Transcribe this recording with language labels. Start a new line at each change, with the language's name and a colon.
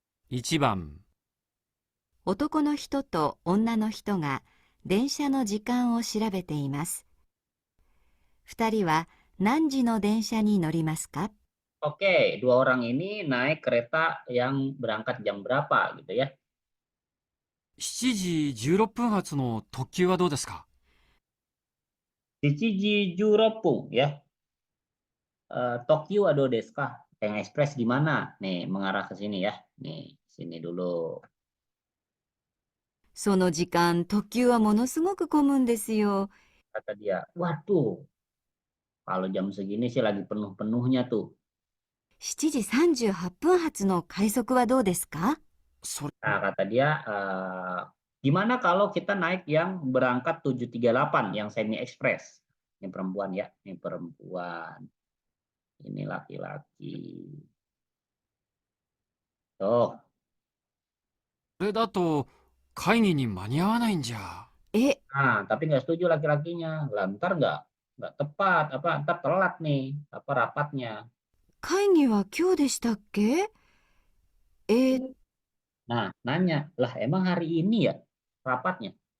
Japanese: 1番、男の人と女の人が電車の時間を調べています。 2人は何時の電車に乗りますか？
Indonesian: Oke, dua orang ini naik kereta yang berangkat jam berapa gitu ya.
Japanese: 7時16分発の特急はどうですか？ Shichiji Juropung ya. Tokyo Ado desu ka?
Indonesian: Yang Express di mana? Nih, mengarah ke sini ya. Nih, sini dulu.
Japanese: その時間、特急はものすごく混むんですよ。
Indonesian: Kata dia, waduh, kalau jam segini sih lagi penuh-penuhnya tuh.
Japanese: 7時38分発の快速はどうですか？それ、
Indonesian: Nah, kata dia, gimana kalau kita naik yang berangkat 738, yang semi express? Ini perempuan ya, ini perempuan. Ini laki-laki. Tuh,
Japanese: それだと会議に間に合わないんじゃ。え、
Indonesian: nah, tapi nggak setuju laki-lakinya. Lah, ntar nggak tepat, ntar telat nih, rapatnya.
Japanese: 会議は今日でしたっけ？
Indonesian: Nah, nanya, lah emang hari ini ya rapatnya?